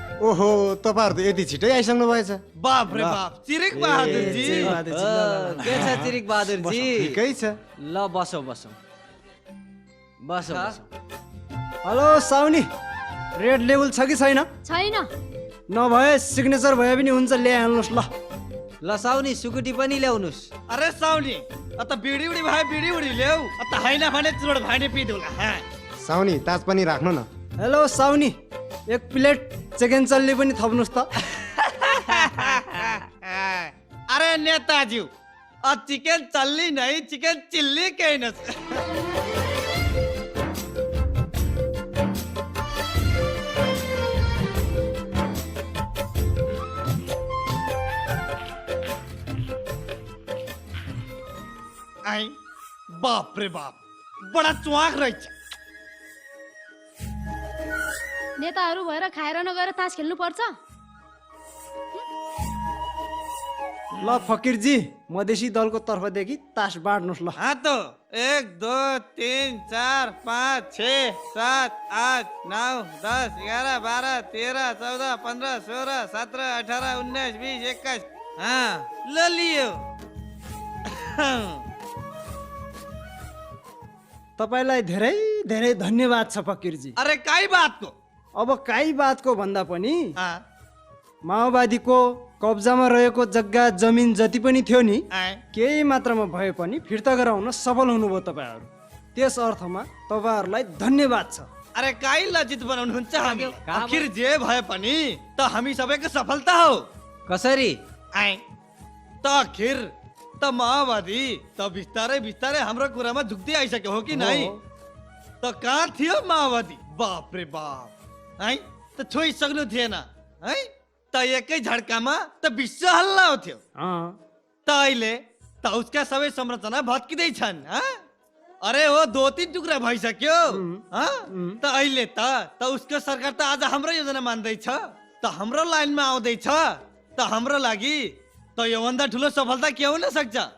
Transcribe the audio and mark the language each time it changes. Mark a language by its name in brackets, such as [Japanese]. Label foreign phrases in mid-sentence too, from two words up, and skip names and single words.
[Nepali] ओहो तपाईँहरू त यति छिटै आइसक्नु भएछ बाप रे बाप चिरिक बहादुर जी के छ चिरिक बहादुर जी ठिकै छ ल बसौ बसौ बसौ बसौ हेलो साउनी रेड लेभल छ कि छैन छैन नभए सिग्नेचर भए पनि हुन्छ ल्याइहाल्नुहोस् ल ल साउनी सुकुटी पनि ल्याउनुस् अरे साउनी अत बिडी उडी भाइ बिडी उडी ल्याउ अत हैन भने चुरोड भाइने पिदुला साउनी ताज पनि राख्नु न हेलो साउनी एक प्लेट [English] chicken challi [Nepali] पनि थप्नुहोस् त [Hindi] अरे नेताज्यू [English] chicken challi [Hindi] नहीं [English] chicken chilli [Hindi] कहना आई बाप रे बाप बडा [Nepali] चुवाक रहेछ नेताहरू भएर खाएर नगएर तास खेल्नु पर्छ ल फकीरजी मधेसी दलको तर्फदेखि तास बाँड्नुहोस् ल [Hindi] हाँ तो [Nepali] 1 2 3 4 5 6 7 8 9 10 11 12 13 14 15 16 17 18 19 20 21 हाँ ल लियो तपाईलाई धेरै धेरै धन्यवाद छ फकीरजी [Hindi] अरे काई बात को [Nepali] अब काई बातको भन्दा पनि माओवादीको कब्जामा रहेको जग्गा जमिन जति पनि थियो नि केही मात्रामा भए पनि फिर्ता गराउन सफल हुनुभयो तपाईहरू त्यस अर्थमा तपाईहरूलाई धन्यवाद छ अरे काई लज्जित बनाउनुहुन्छ हामी आखिर जे भए पनि त हामी सबैको सफलता हो कसरी आइ त आखिर त माओवादी त बिस्तारै बिस्तारै हाम्रो कुरामा झुक्दै आइसक्यो हो कि नै त कहाँ थियो माओवादी बाप रे बाप है त छोइसक्नु थिएन है त एकै झड्कामा त विश्व हल्ला हुन्थ्यो त अहिले त उसका सबै संरचना भत्किँदै छन् अरे हो 2-3 टुक्रा भइसक्यो त अहिले त उसको सरकार त आज हाम्रो योजना मान्दैछ त हाम्रो लाइनमा आउँदैछ त हाम्रो लागि त योभन्दा ठुलो सफलता के हुन सक्छ